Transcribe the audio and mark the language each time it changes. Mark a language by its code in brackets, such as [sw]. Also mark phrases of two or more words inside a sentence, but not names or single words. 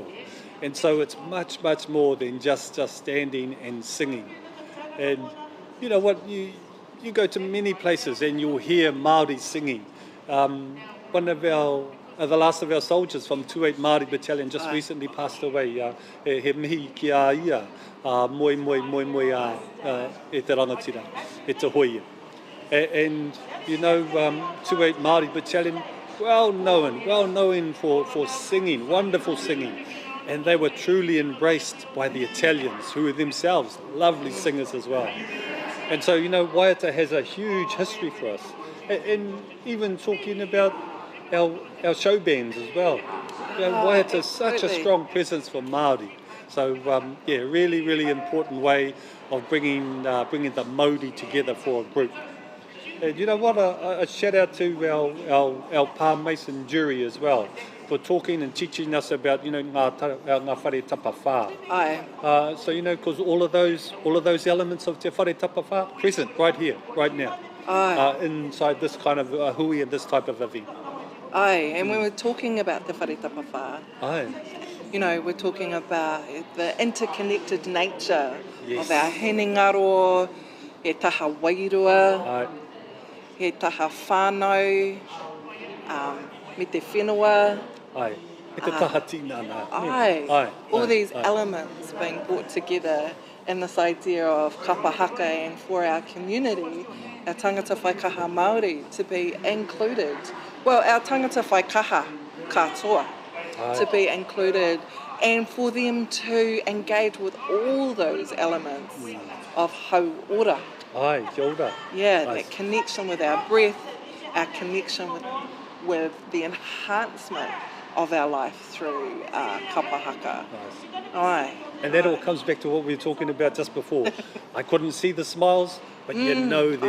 [en] And so it's much, much more than just standing and singing. And you know what, you go to many places and you'll hear Māori singing. One of the last of our soldiers from 28 Māori Battalion just recently passed away. [mi] He mihi ki a ia, moi e te rangatira, e te hoia. [en] And 28 Māori Battalion, well known for singing, wonderful singing. And they were truly embraced by the Italians, who were themselves lovely singers as well. And so, waiata has a huge history for us. And even talking about our show bands as well. Waiata is such a strong presence for Māori. So, really, really important way of bringing the Māori together for a group. And you know what, a shout out to our Palm Mason jury as well, for talking and teaching us about, [mi] ngā whare tapa whā. [en] Aye. So, because all of those elements of [mi] te whare tapa whā [en] present right here, right now. Aye. Inside this kind of hui and this type of event. Aye, and when we're talking about [mi] te whare tapa whā, [en] Aye. we're talking about the interconnected nature Yes. of our [mi] henengaro, he taha wairua, [en] Aye. [mi] he taha whānau, me te whenua. Aye. E te taha tinana. [en] Aye. Aye. All Aye. these Aye. elements being brought together in this idea of kapahaka, and for our community, our [mi] tangata whaikaha Māori, [en] to be included. Well, our [mi] tangata whaikaha katoa, [en] to be included, and for them to engage with all those elements of hauora. [mi] Aye, kia ora. [en] Yeah, Nice. that connection with our breath, our connection with the enhancement of our life through kapahaka. Nice. Aye. And that all comes back to what we were talking about just before. I couldn't see the smiles, but they're